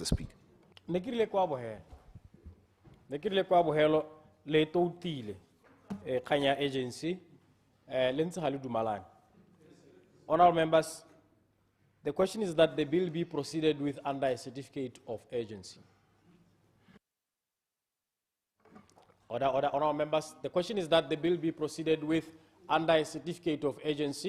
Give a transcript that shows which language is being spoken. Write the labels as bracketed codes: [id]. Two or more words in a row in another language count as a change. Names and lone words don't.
[en] Speaker. [tn] Ne ke rile kwa bogelo le toutile kgang ya agency le ntse ga le dumalane. [en] Honorable members, the question is that the bill be proceeded with under a certificate of urgency. Honorable members, the question is that the bill be proceeded with under a certificate of urgency.